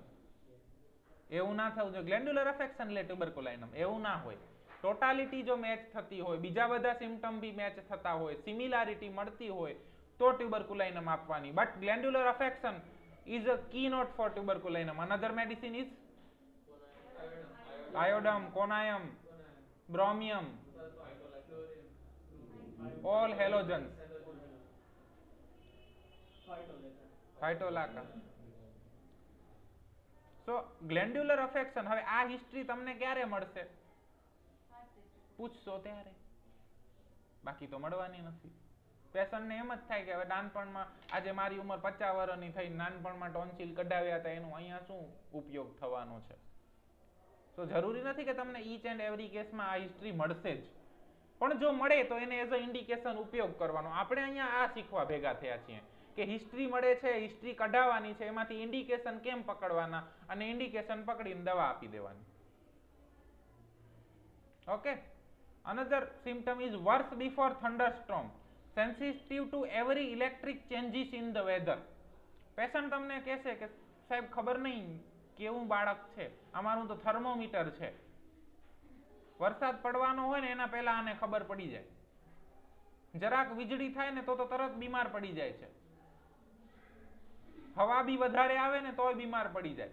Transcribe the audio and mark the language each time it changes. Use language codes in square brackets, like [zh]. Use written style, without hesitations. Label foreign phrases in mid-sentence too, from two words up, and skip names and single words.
[gu] એવું ના થવું જોઈએ [en] glandular affection [gu] લે ટ્યુબરકુલાઇનમ, એવું ના હોય. ટોટાલિટી જો મેચ થતી હોય, બીજા બધા સિમ્પટમ બી મેચ થતા હોય, સિમિલારિટી મળતી હોય તો ટ્યુબરકુલાઇનમ આપવાની. [en] But glandular affection is a key note for Tuberculinum. Another medicine is iodum, conayum, bromium, all halogens, phytolacca. So glandular affection, [gu] હવે આ હિસ્ટ્રી તમને ક્યારે મળશે? પૂછશો ત્યારે, બાકી તો મળવાની નથી. પેશન્ટને એમ જ થાય કે હવે નાનપણમાં, આજે મારી ઉંમર 50 વર્ષની થઈ, નાનપણમાં ટોન્સિલ કઢાવ્યા હતા, એનું અહીંયા શું ઉપયોગ થવાનો છે? તો જરૂરી નથી કે તમને [en] each and every [gu] કેસમાં આ હિસ્ટ્રી મળશે જ, પણ જો મળે તો એને [en] as a indication [gu] ઉપયોગ કરવાનો. આપણે અહીંયા આ શીખવા ભેગા થયા છીએ કે હિસ્ટ્રી મળે છે, હિસ્ટ્રી કઢાવવાની છે, એમાંથી ઇન્ડિકેશન કેમ પકડવાના અને ઇન્ડિકેશન પકડીને દવા આપી દેવાની. ઓકે. [en] Another symptom is worse before thunderstorm, sensitive to every electric changes in the weather. [gu] પેશન્ટ તમને કહેશે કે સાહેબ ખબર નહીં કેવું બાળક છે, અમારું તો થર્મોમીટર છે, વરસાદ પડવાનો હોય ને એના પહેલા આને ખબર પડી જાય, જરાક વીજળી થાય ને તો તરત બીમાર પડી જાય છે, હવા બી વધારે આવે ને તોય બીમાર પડી જાય.